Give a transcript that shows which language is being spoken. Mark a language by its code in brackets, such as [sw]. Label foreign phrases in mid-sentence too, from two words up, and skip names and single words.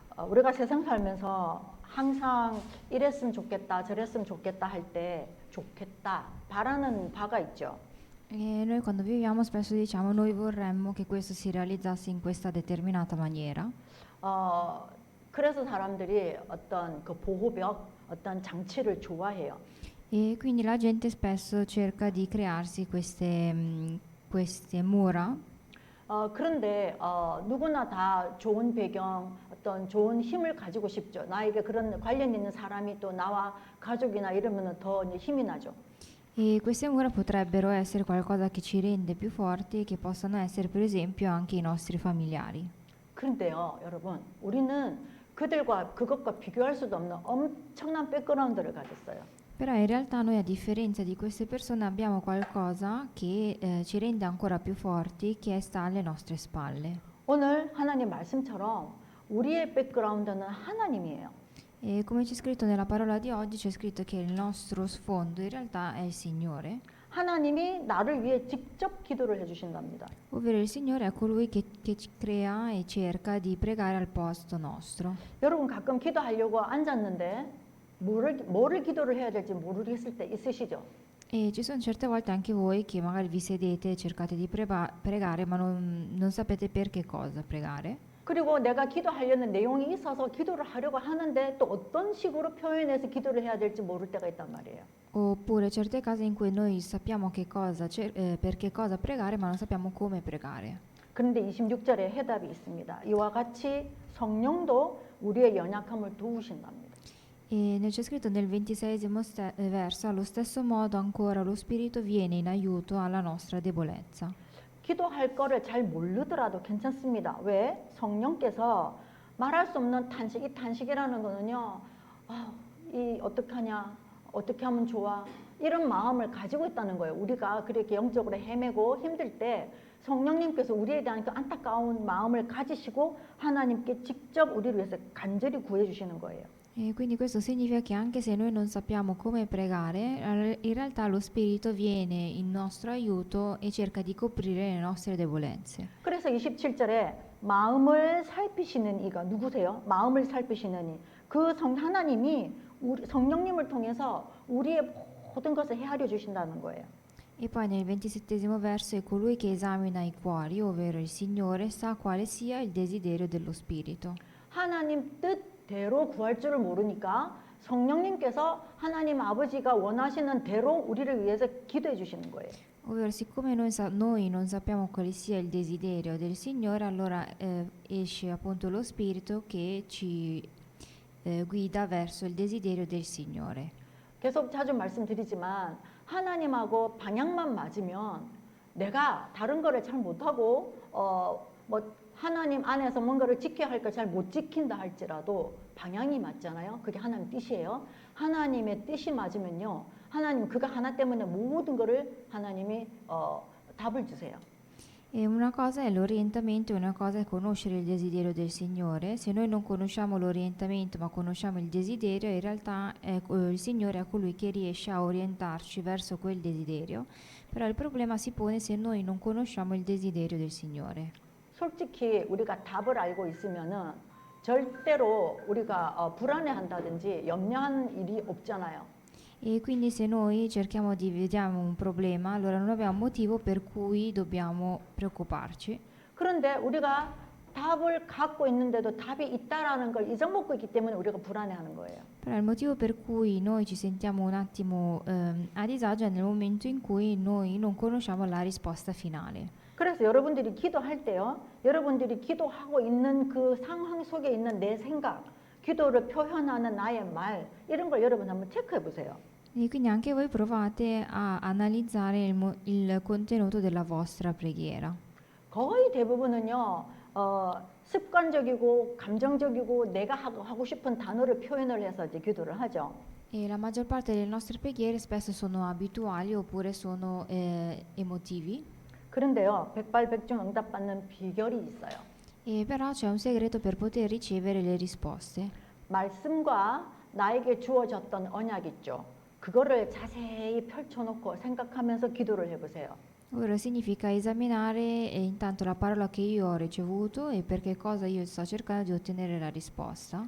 [ko] 우리가 세상 살면서 항상 이랬으면 좋겠다, 저랬으면 좋겠다 할 때 좋겠다, 바라는 바가 있죠. [it] E noi quando viviamo spesso diciamo noi vorremmo che questo si realizzasse in questa determinata maniera. [ko] 어, 그래서 사람들이 어떤 그 보호벽, 어떤 장치를 좋아해요. [it] E quindi la gente spesso cerca di crearsi queste mura. [ko] 그런데 누구나 다 좋은 배경, 어떤 좋은 힘을 가지고 싶죠. 나에게 그런 관련 있는 사람이 또 나와 가족이나 이러면 더 이제 힘이 나죠. [it] E queste mura potrebbero essere qualcosa che ci rende più forti e che possano essere per esempio anche i nostri familiari. [ko] 그런데요, 여러분, 우리는 그들과 그것과 비교할 수도 없는 엄청난 백그라운드를 가졌어요. [it] Però in realtà noi a differenza di queste persone abbiamo qualcosa che ci rende ancora più forti, che sta alle nostre spalle. [ko] 오늘 하나님 말씀처럼 우리의 백그라운드는 하나님이에요. [it] E come c'è scritto nella parola di oggi, c'è scritto che il nostro sfondo in realtà è il Signore, [ko] 하나님이 나를 위해 직접 기도를 해주신답니다. [it] ovvero il Signore è colui che ci crea e cerca di pregare al posto nostro. [ko] 여러분 가끔 기도하려고 앉았는데 뭐를 기도를 해야 될지 모르겠을 때 있으시죠? [it] E ci sono certe volte anche voi che magari vi sedete e cercate di pregare, ma non sapete per che cosa pregare. [ko] 그리고 내가 기도하려는 내용이 있어서 기도를 하려고 하는데 또 어떤 식으로 표현해서 기도를 해야 될지 모를 때가 있단 말이에요. [it] Oppure certe case in cui noi sappiamo per che cosa pregare, ma non sappiamo come pregare. [ko] 그런데 26절에 해답이 있습니다. 이와 같이 성령도 우리의 연약함을 도우신답니다. [it] E c'è scritto nel 26esimo verso, allo stesso modo ancora lo Spirito viene in aiuto alla nostra debolezza. [ko] 기도할 거를 잘 모르더라도 괜찮습니다. 왜? 성령께서 말할 수 없는 탄식, 이 탄식이라는 거는요, 이 어떡하냐, 어떻게 하면 좋아, 이런 마음을 가지고 있다는 거예요. 우리가 그렇게 영적으로 헤매고 힘들 때 성령님께서 우리에 대한 그 안타까운 마음을 가지시고 하나님께 직접 우리를 위해서 간절히 구해 주시는 거예요. [it] E quindi questo significa che anche se noi non sappiamo come pregare, in realtà lo Spirito viene in nostro aiuto e cerca di coprire le nostre debolezze. [ko] 그래서 27절에 마음을 살피시는 이가 누구세요? 마음을 살피시는 이. 그 하나님이 우리 성령님을 통해서 우리의 모든 것을 헤아려 주신다는 거예요. [it] E poi nel 27esimo verso è colui che esamina i cuori, ovvero il Signore, sa quale sia il desiderio dello Spirito. [ko] 하나님 뜻대로 구할 줄을 moru니까 성령님께서 하나님 아버지가 원하시는 대로 우리를 위해서 기도해 주시는 거예요. [it] Ovvero, siccome noi non sappiamo quale sia il desiderio del Signore, allora esce appunto lo Spirito che ci guida verso il desiderio del Signore. [ko] 계속 자주 말씀드리지만 하나님하고 방향만 맞으면 내가 다른 거를 잘 못하고 하나님 안에서 뭔가를 지켜야 할 걸 잘 못 지킨다 할지라도 방향이 맞잖아요. 그게 하나님 뜻이에요. 하나님의 뜻이 맞으면요, 하나님 그가 하나 때문에 모든 거를 하나님이 답을 주세요. [it] E una cosa è l'orientamento e una cosa è conoscere il desiderio del Signore. Se noi non conosciamo l'orientamento ma conosciamo il desiderio, in realtà il Signore è colui che riesce a orientarci verso quel desiderio. Però il problema si pone se noi non conosciamo il desiderio del Signore. [ko] 솔직히 우리가 답을 알고 있으면은 절대로 우리가 불안해한다든지 염려한 일이 없잖아요. [it] E quindi se noi vediamo un problema, allora non abbiamo motivo per cui dobbiamo preoccuparci. [ko] 그런데 우리가 답을 갖고 있는데도 답이 있다라는 걸 잊어먹고 있기 때문에 우리가 불안해하는 거예요. [it] Però il motivo per cui noi ci sentiamo un attimo a disagio è nel momento in cui noi non conosciamo la risposta finale. [ko] 그래서 여러분들이 기도할 때요, 여러분들이 기도하고 있는 그 상황 속에 있는 내 생각, 기도를 표현하는 나의 말, 이런 걸 여러분 한번 체크해 보세요. [it] E quindi anche voi provate a analizzare il contenuto della vostra preghiera. [ko] 거의 대부분은요, 습관적이고 감정적이고 내가 하고 싶은 단어를 표현을 해서 이제 기도를 하죠. [it] E la maggior parte delle nostre preghiere spesso sono abituali oppure sono emotivi. [ko] 그런데요, 백발백중 응답받는 비결이 있어요. [it] E però c'è un segreto per poter ricevere le risposte. [ko] 말씀과 나에게 주어졌던 언약 있죠. 그거를 자세히 펼쳐놓고 생각하면서 기도를 해보세요. [it] Ora significa esaminare intanto la parola che io ho ricevuto e per che cosa io sto cercando di ottenere la risposta.